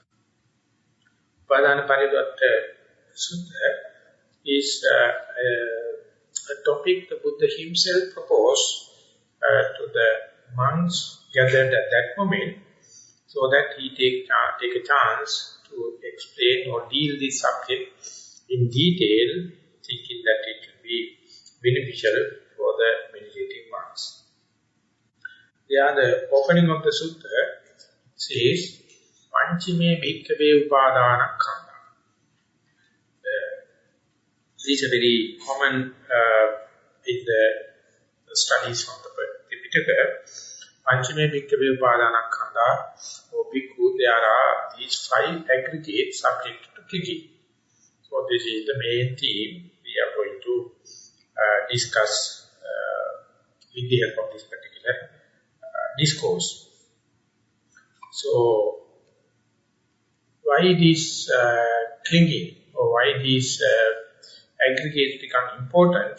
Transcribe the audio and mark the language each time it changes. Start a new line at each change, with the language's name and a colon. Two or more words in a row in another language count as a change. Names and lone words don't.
English: Upadana Pariwatta Sutta is a topic the Buddha himself proposed to the monks gathered at that moment, so that he take a chance to explain or deal this subject in detail, thinking that it will be beneficial for the meditating monks. The opening of the sutta says,
Pali: Panchime bhikkhave upadana khanda.
English: This is a very common in the studies from the Tripitaka.
Pali: Panchame bhikkhave upadana khanda,
English: or bhikkhu, there are these 5 aggregates subject to clinging. So this is the main theme we are going to discuss with the help of this particular discourse. So, why this clinging, or why these aggregates become important?